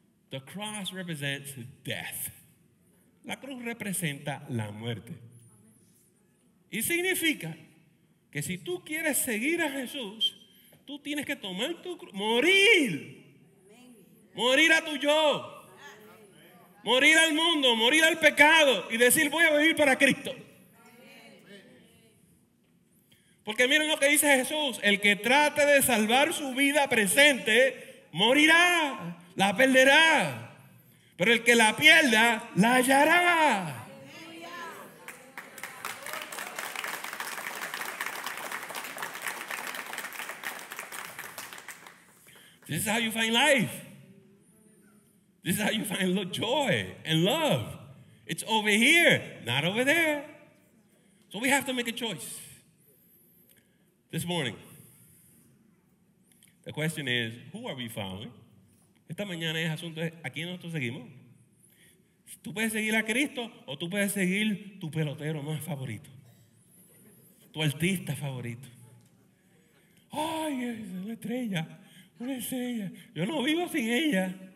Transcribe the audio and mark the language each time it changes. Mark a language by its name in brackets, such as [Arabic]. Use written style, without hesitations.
[English] The cross represents death. [Spanish] La cruz representa la muerte. Y significa que si tú quieres seguir a Jesús, tú tienes que tomar tu cruz, morir a tu yo, morir al mundo, morir al pecado y decir voy a vivir para Cristo. Porque miren lo que dice Jesús, el que trate de salvar su vida presente, morirá, la perderá, pero el que la pierda, la hallará. [English] This is how you find life. This is how you find joy and love. It's over here, not over there. So we have to make a choice. This morning, the question is, who are we following? [Spanish] Esta mañana es asunto de a quién nosotros seguimos. Tú puedes seguir a Cristo o tú puedes seguir tu pelotero más favorito, tu artista favorito. Ay, es una estrella. Una estrella. Yo no vivo sin ella.